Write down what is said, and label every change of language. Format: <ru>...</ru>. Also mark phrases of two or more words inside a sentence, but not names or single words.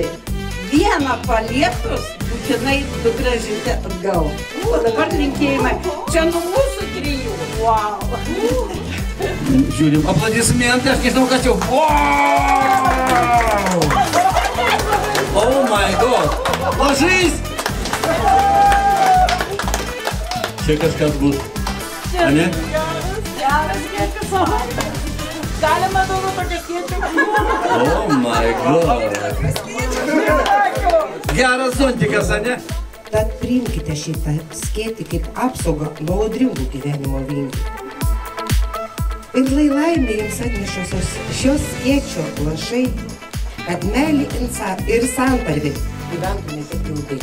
<lt>Vieną palietus būtinai sugrąžinti atgal. O dabar linkėjimai. Čia nuo mūsų 3. Wow! Žiūrim, aplodismentai, aš nežinau, kas jau.</lt> <en>Wow! O Oh my god. Ложись.</en> <lt>Čia kažkas bus. A ne? Geras skėtis. Galima daugiau tokio skėčio.</lt> <en>Oh my god.</en> <lt>Geras zontikas, a ne? Tad priimkite šitą skėtį kaip apsaugą nuo audringų gyvenimo vingių. Ir lai laimė jums atnešosios šios skėčio lašai, kad meilė ir santarvė gyventumėte ilgai.</lt>